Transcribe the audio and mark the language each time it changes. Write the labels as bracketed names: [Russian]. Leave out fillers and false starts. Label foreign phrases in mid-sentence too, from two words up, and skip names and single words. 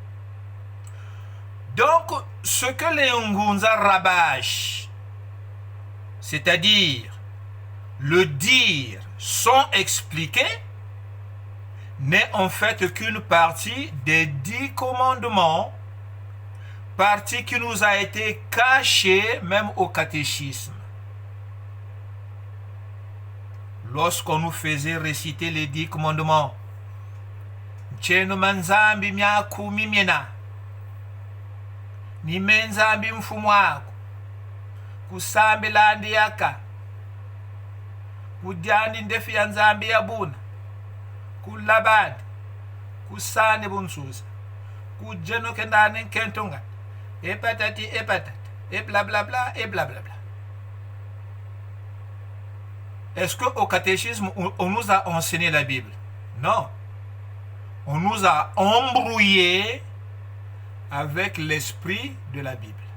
[French] Donc, ce que les Ngunza rabâchent, c'est-à-dire le dire sans expliquer, n'est en fait qu'une partie des 10 commandements, partie qui nous a été cachée même au catéchisme. Lorsqu'on nous faisait réciter les 10 commandements, [Kongo] Tcheno manzambi miaku mimiena, ni menzambi mfumu wako, kusambi landi yaka, kudyandi ndefi ya nzambi ya buna, kulabadi, kusani bunsusa, kujeno kendani kentunga, [French] et patati, et blablabla, et blablabla. Est-ce qu'au catéchisme, on nous a enseigné la Bible? Non. On nous a embrouillé avec l'esprit de la Bible.